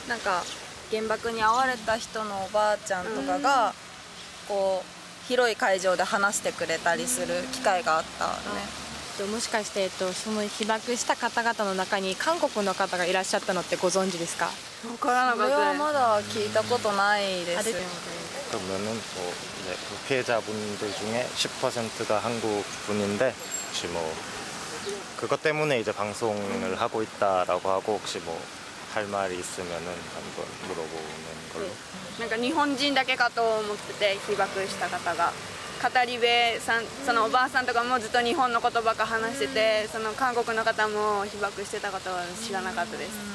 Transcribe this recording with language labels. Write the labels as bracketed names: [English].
[Japanese] なんか原爆に遭われた人のおばあちゃんとかがこう広い会場で話してくれたりする機会があったね。もしかしてその被爆した方々の中に韓国の方がいらっしゃったのってご存知ですか？わからなかった。それはまだ聞いたことないです。 [Korean] 그러면은 뭐 이제 그 피해자분들 중에 10%가 한국 분인데 혹시 뭐 그것 때문에 이제 방송을 하고 있다라고 하고 혹시 뭐 할 말이 있으면은 한번 물어보는 걸로. [Japanese] なんか日本人だけかと思ってて、被爆した方が。語り部さん、そのおばあさんとかもずっと日本の言葉か話してて、その韓国の方も被爆してたことは知らなかったです。